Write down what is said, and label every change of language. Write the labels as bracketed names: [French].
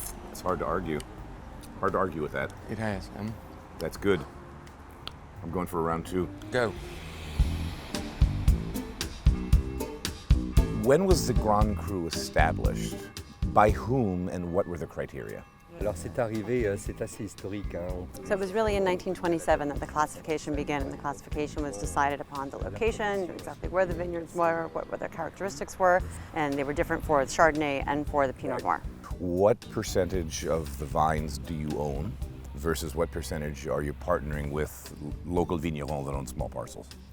[English] It's hard to argue. Hard to argue with that. It has. That's good. I'm going for a round 2. Go. When was the Grand Cru established? By whom and what were the criteria? [French] Alors c'est arrivé, c'est assez historique. [English] So it was really in 1927 that the classification began, and the classification was decided upon the location, exactly where the vineyards were, what their characteristics were, and they were different for the Chardonnay and for the Pinot Noir. What percentage of the vines do you own versus what percentage are you partnering with local vignerons that own small parcels?